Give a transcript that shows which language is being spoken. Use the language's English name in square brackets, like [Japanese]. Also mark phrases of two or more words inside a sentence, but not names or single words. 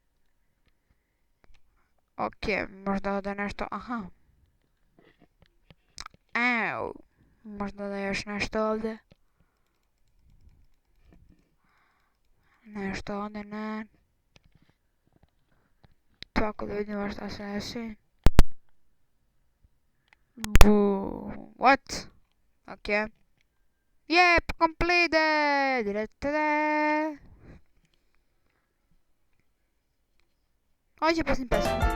[Serbian] Ok, možda ovdje nešto, aha. Ew. Možda da je još nešto ovdje. Nešto ovdje ne. Tako da vidimo šta se desi. [English] What? Ok. Yep, completed! [Serbian] Ovo će pustim pesmu.